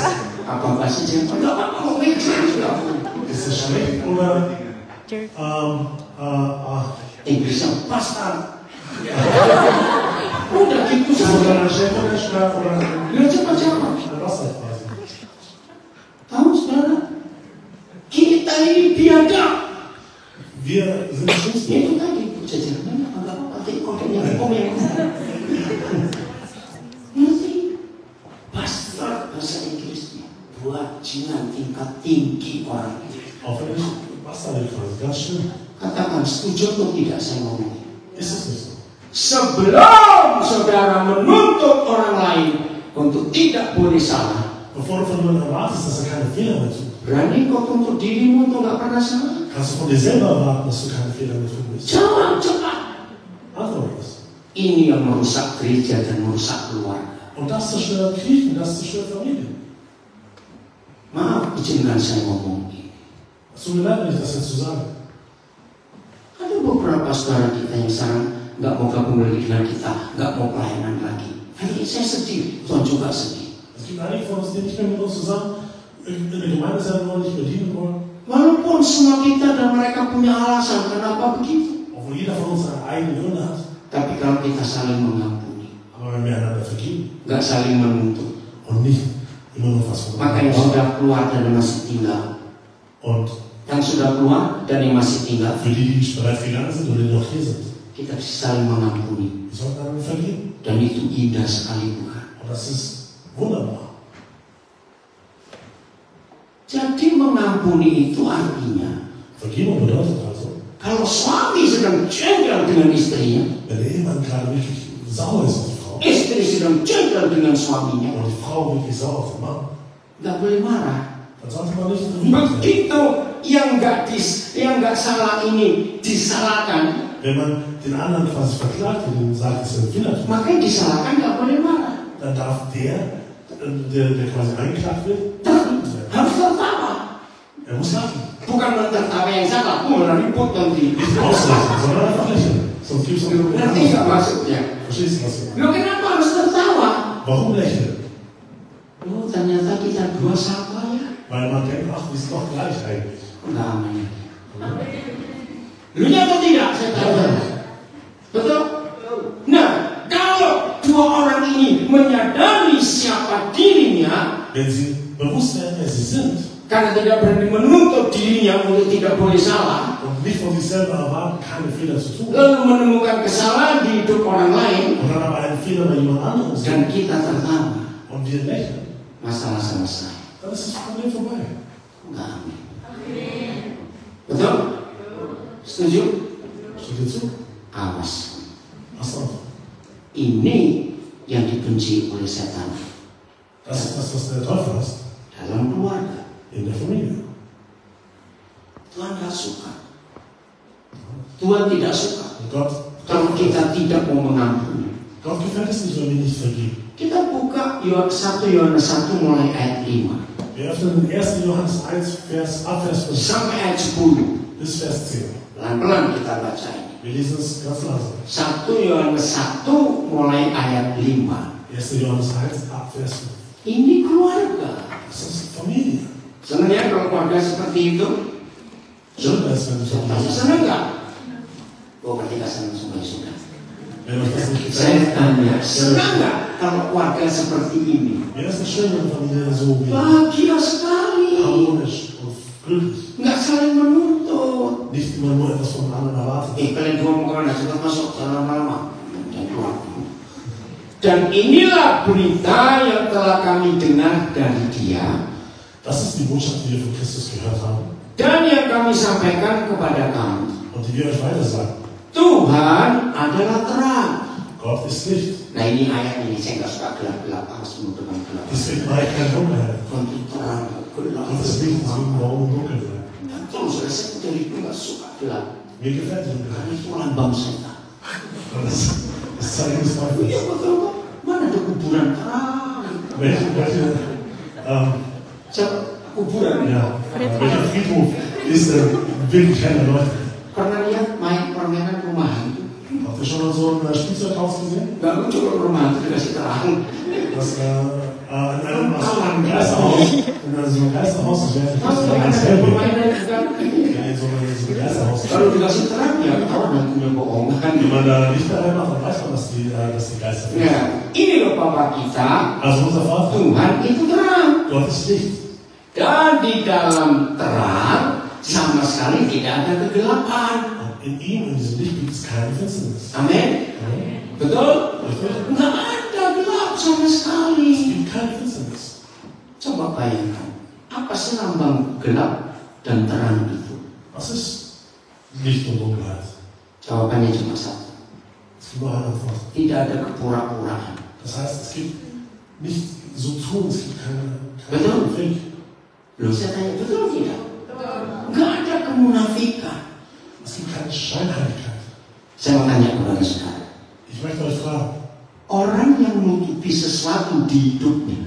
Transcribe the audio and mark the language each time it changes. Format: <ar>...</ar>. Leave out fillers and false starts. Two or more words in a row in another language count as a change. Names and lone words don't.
<id>Apa bahasa Jerman?</id> <de>ist das schlecht oder</de> <id>Inggrisnya bastard. Udah gitu saja.</id> <de>oder schlecht oder schwer oder</de> <id>Ya cepat jawab.</id> <de>was halt quasi?</de> <id>Tahu saudara? Kita ini biadab.</id> <de>Wir sind Schlimmsten.</de> <id>Itu tadi jajarannya agak apa? Kontennya komen. Ngerti? Bastard bahasa Inggrisnya. Bajingan tingkat tinggi orang itu.</id> <de>Auch wenn ich Wasser quasi, ganz schlimm.</de> <id>Katakan setuju atau tidak saya ngomong.</id> <de>Ist es nicht so?</de> <id>Sebelum saudara menuntut orang lain untuk tidak boleh salah,</id> <de>Bevor du von jemandem erwartest, dass er keine Fehler mehr tut,</de> <id>berani kau tuntut dirimu untuk nggak pernah salah?</id> <de>kannst du von dir selber erwarten, dass du keine Fehler mehr tun wirst.</de> <id>Jawab cepat.</id> <de>Antworte das.</de> <id>Ini yang merusak gereja dan merusak keluarga.</id> <de>Und das zerstört Kirchen, das zerstört Familien.</de> <id>Maaf, izinkan saya ngomong ini.</id> <de>Es tut mir leid, wenn ich das jetzt so sage.</de> <id>Ada beberapa saudara kita yang sekarang nggak mau gabung lagi dengan kita, nggak mau pelayanan lagi. Hari saya sedih, Tuhan juga sedih.</id> <de>Es gibt einige von uns, die nicht mehr mit uns zusammen in der Gemeinde sein wollen, nicht mehr dienen wollen.</de> <id>Walaupun semua kita dan mereka punya alasan kenapa begitu,</id> <de>Obwohl jeder von uns seine eigenen Gründe hat.</de> <id>tapi kalau kita saling mengampuni,</id> <de>Aber wenn wir einander vergeben</de> <id>nggak saling menuntut,</id> <de>und nicht immer nur was von</de> <id>maka yang sudah keluar dan masih tinggal,</id> <de>und</de> <id>yang sudah keluar dan yang masih tinggal,</id> <de>für die, die bereits gegangen sind oder die noch hier sind,</de> <id>kita bisa saling mengampuni.</id> <de>wir sollten einander vergeben.</de> <id>Dan itu indah sekali, bukan?</id> <de>Und das ist wunderbar.</de> <id>Jadi mengampuni itu artinya,</id> <de>Vergebung bedeutet also,</de> <id>kalau suami sedang jengkel dengan istrinya,</id> <de>wenn der Ehemann gerade wirklich sauer ist auf die Frau</de> <id>istri sedang jengkel dengan suaminya,</id> <de>und die Frau wirklich sauer auf den Mann,</de> <id>nggak boleh marah.</id> <de>dann sollte man nicht wütend werden.</de> <id>Begitu yang nggak salah ini disalahkan,</id> <de>Wenn man den anderen quasi verklagt und ihm sagt, dass er einen Fehler tut,</de> <id>maka yang disalahkan nggak boleh marah.</id> <de>dann darf der quasi angeklagt wird,</de> <id>Harus tertawa.</id> <de>er muss lachen.</de> <id>Bukan tertawa yang salah, malah ribut nanti.</id> <de>Nicht auslachen, sondern einfach lächeln. Sonst gibt es auch nur</de> <id>Ngerti nggak maksudnya?</id> <de>Verstehst du was ich meine?</de> <id>Lo kenapa harus tertawa?</id> <de>Warum lächeln?</de> <id>Oh, ternyata kita dua sama ya.</id> <de>Weil man denkt, ach, wir sind doch gleich eigentlich.</de> <id>Enggak amin. Lu atau tidak? Saya tanya. Betul? Nah, kalau dua orang ini menyadari siapa dirinya,</id> <de>Wenn sie bewusst werden, wer sie sind</de> <id>karena tidak berani menuntut dirinya untuk tidak boleh salah,</id> <de>und nicht von sich selber erwarten, keine Fehler zu tun,</de> <id>lalu menemukan kesalahan di hidup orang lain,</id> <de>und dann aber einen Fehler bei jemand anderem sehen</de> <id>dan kita tertawa,</id> <de>und wir lächeln,</de> <id>masalah selesai.</id> <de>dann ist das Problem vorbei.</de> <id>Enggak amin. Betul? Setuju?</id> <de>Steht dir zu?</de> <id>Awas.</id> <de>Pass auf.</de> <id>Ini yang dibenci oleh setan</id> <de>Das ist das, was der Teufel hasst.</de> <id>dalam keluarga.</id> <de>In der Familie.</de> <id>Tuhan tidak suka. Tuhan tidak suka</id> <de>Und</de> <id>kalau kita tidak mau mengampuni.</id> <de>Gott gefällt es nicht, wenn wir nicht vergeben.</de> <id>Kita buka 1 Yohanes 1 mulai ayat 5</id> <de>Wir öffnen 1. Johannes 1, ab Vers 5</de> <id>sampai ayat 10.</id> <de>bis Vers 10.</de> <id>Pelan-pelan kita baca ini.</id> <de>Wir lesen es ganz langsam.</de> <id>1 Yohanes 1 mulai ayat 5.</id> <de>1. Johannes 1, ab Vers 5.</de> <id>Ini keluarga.</id> <de>Das ist Familie.</de> <id>Senang ya kalau keluarga seperti itu?</id> <de>Schön, dass wenn es Familie ist.</de> <id>Senang nggak? Oh, berarti nggak senang semua sudah.</id> <de>Wenn euch das nicht</de> <id>Saya</id> <de>gefällt,</de> <id>tanya, senang nggak kalau keluarga seperti ini?</id> <de>wäre es nicht schön, wenn Familie so wie</de> <id>Bahagia sekali.</id> <de>harmonisch und glücklich.</de> <id>Nggak saling menuntut.</id> <de>Nicht immer nur etwas von anderen erwartet.</de> <id>Kalian dua mau kemana? Cepat masuk, jangan lama-lama. Dan keluar. Dan inilah berita yang telah kami dengar dari Dia,</id> <de>Das ist die Botschaft, die wir von Christus gehört haben</de> <id>dan yang kami sampaikan kepada kamu.</id> <de>und die wir euch weitersagen.</de> <id>Tuhan adalah terang.</id> <de>Gott ist Licht.</de> <id>Nah ini ayat ini saya nggak suka gelap-gelap, harus menutup gelap.</id> <de>Deswegen war ich kein Dunkelheit.</de> <id>Untuk terang, gelap.</id> <de>Gott ist Licht, deswegen warum dunkel sein?</de> <id>Dan terus saya dari itu nggak suka gelap.</id> <de>Mir gefällt die</de> <id>Karena</id> <de>Dunkelheit.</de> <id>itu lambang setan.</id> <de>Und das Zeichen des</de> <id>Iya</id> <de>Teufels.</de> <id>betul Pak. Mana ada kuburan terang?</id> <de>Welche</de> <id>Kuburan.</id> <de>welcher Friedhof ist wirklich hell erleuchtet?</de> <id>Pernah lihat main permainan rumahan?</id> <de>Habt ihr schon mal so ein Spielzeughaus gesehen?</de> <id>Nggak lucu kalau rumahan itu dikasih terang.</id> <de>Das in einem Geisterhaus, so einem Geisterhaus, das wäre ganz hell. In so einem Geisterhaus.</de> <id>Kalau dikasih terang ya tahu dan punya bohongan.</id> <de>Wenn man da Lichter reinmacht, dann weiß man, dass die Geister sind.</de> <id>Nah, ini loh Papa kita.</id> <de>Also unser Vater,</de> <id>Tuhan itu terang.</id> <de>Gott ist Licht.</de> <id>Dan di dalam terang sama sekali tidak ada kegelapan.</id> <de>Und in ihm, in diesem Licht, gibt es keine Finsternis.</de> <id>Amin. Betul? Nggak ada gelap sama</id> <de>Es</de> <id>sekali.</id> <de>gibt keine Finsternis.</de> <id>Coba bayangkan, apa sih lambang gelap dan terang itu?</id> <de>Was ist Licht und Dunkelheit?</de> <id>Jawabannya cuma satu.</id> <de>Es gibt nur eine Antwort.</de> <id>Tidak ada kepura-puraan.</id> <de>Das heißt, es gibt nicht so tun, es gibt keine</de> <id>Betul.</id> <de>Fake.</de> <id>Loh, saya tanya, betul tidak? Nggak ada kemunafikan.</id> <de>Es gibt keine Scheinheiligkeit.</de> <id>Saya mau tanya kepada saudara.</id> <de>Ich möchte euch fragen,</de> <id>Orang yang menutupi sesuatu di hidupnya,</id>